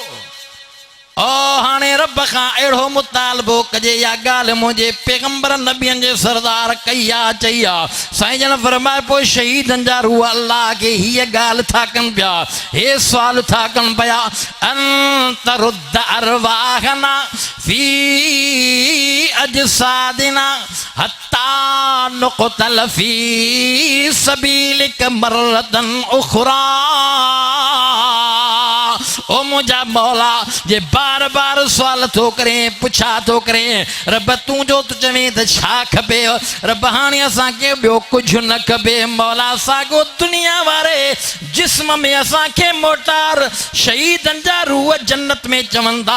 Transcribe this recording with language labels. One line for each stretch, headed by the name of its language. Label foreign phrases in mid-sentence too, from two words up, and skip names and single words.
Sindhi: ओ हाणे रब खां अहिड़ो मुतालबो कजे या ॻाल्हि मुंहिंजे पैगंबर नबियनि जे सरदार कई आहे चई आहे। साईं जन फरमाए पोइ शहीदनि जा रूह अल्लाह खे हीअ ॻाल्हि था कनि पिया, हे सुवाल था कनि पिया
Arabic: أن ترد أرواحنا في أجسادنا حتى نقتل في سبيلك مرة أخرى.
Sindhi: ओ मुंहिंजा मौला जे बार बार सुवाल थो करें पुछा थो करें रब तूं जो तूं चवें त छा खपे रब हाणे असांखे ॿियो कुझु न खपे। मौला साॻो दुनिया वारे जिस्म में असांखे मोटार शहीदनि जा रूह जन्नत में चवनि था।